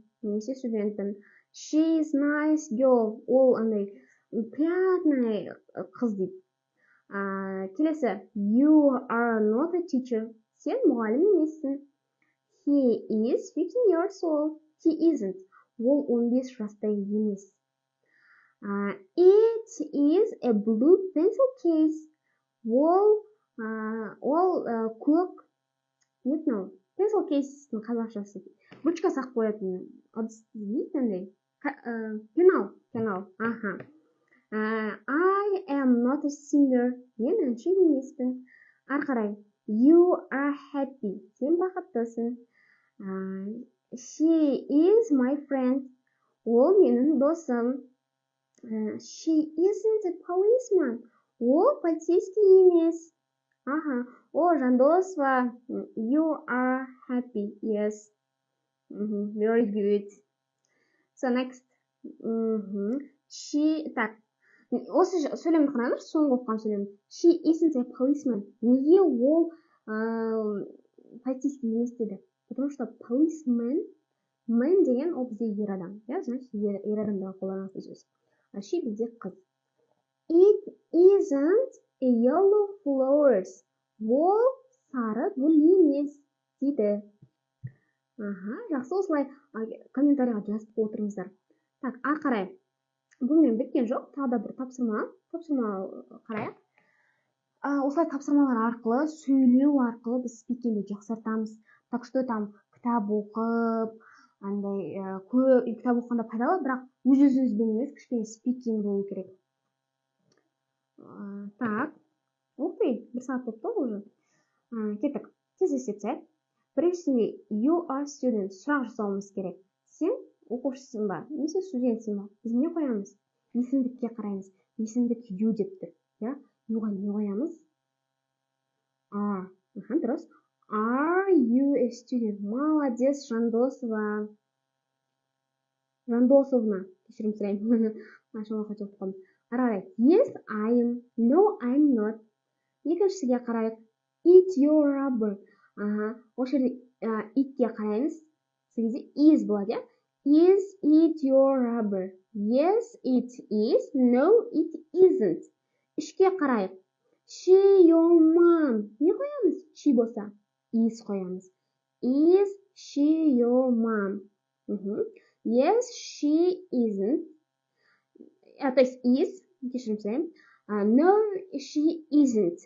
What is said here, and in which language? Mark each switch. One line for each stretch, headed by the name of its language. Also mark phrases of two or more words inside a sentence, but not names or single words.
Kazakh: Немесе студентпін.
English: She is nice girl.
Kazakh: Ол андай приятный қыз дейді. Келесі.
English: You are not a teacher.
Kazakh: Сен мұғалім емессің.
English: He is 15 years old. He isn't.
Kazakh: Ол 15 жаста емес.
English: It is a blue pencil case.
Kazakh: Ол көк, не мынау?
English: Pencil case'тің
Kazakh: қазақшасы. Ручка сақ қоятын ыдыс дейді, пенал.
English: I am not a singer.
Kazakh: Мен әнші емеспін. Ары қарай.
English: You are happy.
Kazakh: Сен бақыттысың.
English: She is my friend.
Kazakh: Ол менің досым.
English: She isn't a policeman.
Kazakh: Ол полицейский емес. О, Жандосова.
English: You are happy. Yes. Very good. So next. She,
Kazakh: так. Осы сөйлемді қараңдар, соңғы оқыған сөйлем.
English: She isn't a policeman.
Kazakh: Неге ол полицейский емес деді?
Russian: Потому что
Kazakh: policeman, man деген ол бізде ер адам. Значит, ер адамдағы қолданатын сөз. А she бізде қыз.
English: It isn't a yellow flowers.
Kazakh: Ол сары гүл емес дейді. Жақсы, осылай комментарийға жазып отырыңыздар. Так, ары қарай. Бұнымен біткен жоқ, тағы да бір тапсырма қарайық. Осылай тапсырмалар арқылы, сөйлеу арқылы біз спикинді жақсартамыз.
Russian: Так что там
Kazakh: кітап оқып, кітап оқығанда пайдалы, бірақ өз-өзіңізбен емес, кішкене спикинг болу керек. Так, оқи, 1 сағат болыпты уже. Кеттік, тез сәт. Біріншісінде
English: you are student,
Kazakh: сұрақ жасауымыз керек. Сен оқушысың ба, немесе студентсің ба? Біз не қоямыз? Есімдікке қараймыз. Есімдік you деп тұр. Youға не қоямыз? Are. Дұрыс.
English: Are you a student?
Kazakh: Молодец, Жандосова. Жандосовна. Кешірім сұрайын. Ашуға қатып қалдым. Ары қарай.
English: Yes, I am. No, I'm not.
Kazakh: Екіншісіге қарайық.
English: Eat your rubber.
Kazakh: Осы жерде itке қараймыз. Сегізде is болады, иә?
English: Is it your rubber? Yes, it is. No, it isn't.
Kazakh: Үшке қарайық.
English: She your mom.
Kazakh: Не қоямыз? She болса. Is қоямыз.
English: Is she your mom? Yes, she isn't.
Russian: то есть is,
Kazakh: кешірім сұраймын.
English: No, she isn't.